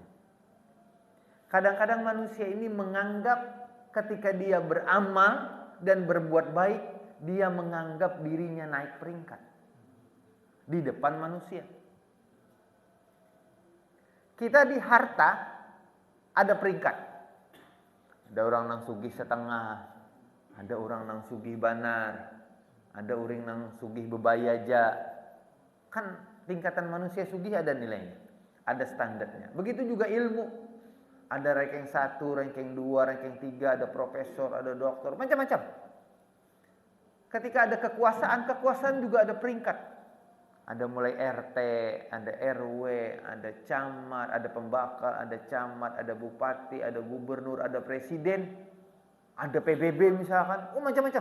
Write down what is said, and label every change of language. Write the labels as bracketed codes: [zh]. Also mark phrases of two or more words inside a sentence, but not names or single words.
[id] Kadang-kadang manusia ini menganggap ketika dia beramal dan berbuat baik, dia menganggap dirinya naik peringkat di depan manusia. Kita di harta ada peringkat. [bjn] Ada orang nang sugih setengah, ada orang nang sugih banar, ada orang nang sugih bebayaja. Kan tingkatan manusia sugih ada nilainya, ada standarnya. [id] Begitu juga ilmu. Ada ranking 1, ranking 2, ranking 3, ada profesor, ada doktor, macam-macam. Ketika ada kekuasaan juga ada peringkat. Ada mulai RT, ada RW, ada camat, ada pembakar, ada camat, ada bupati, ada gubernur, ada presiden, ada PBB misalkan, macam-macam.